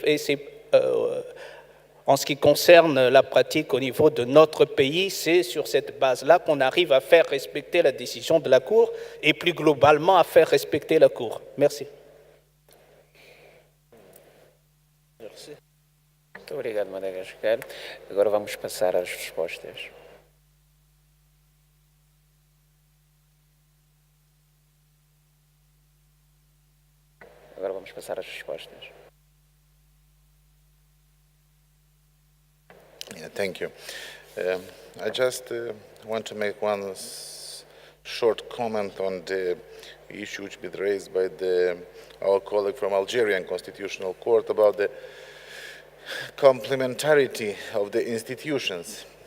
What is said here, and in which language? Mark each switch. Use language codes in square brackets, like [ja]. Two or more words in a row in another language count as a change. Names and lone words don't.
[fr] Et c'est en ce qui concerne la pratique au niveau de notre pays, c'est sur cette base-là qu'on arrive à faire respecter la décision de la Cour et plus globalement à faire respecter la Cour. Merci. Merci. [pt] Muito obrigado, Madagascar. Agora vamos passar às respostas. [en] Yeah, thank you. I just want to make one short comment on the issue which been raised by our colleague from Algerian Constitutional Court about the complementarity of the institutions.